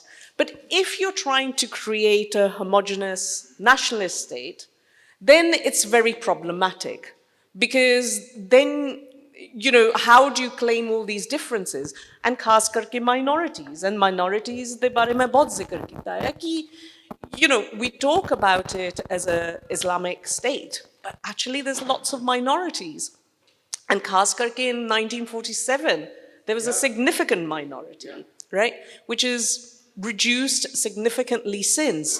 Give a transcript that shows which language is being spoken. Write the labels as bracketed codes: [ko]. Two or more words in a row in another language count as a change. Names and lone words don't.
[en] But if you're trying to create a homogeneous nationalist state, then it's very problematic. Because then, you know, how do you claim all these differences? And [pa] خاص کر کے [en] minorities. And minorities, [pa] دے بارے میں بہت ذکر کیتا ہے کہ, [en] you know, we talk about it as an Islamic state, but actually there's lots of minorities. And [pa] خاص کر کے [en] in 1947, there was a significant minority, right? Which is reduced significantly since.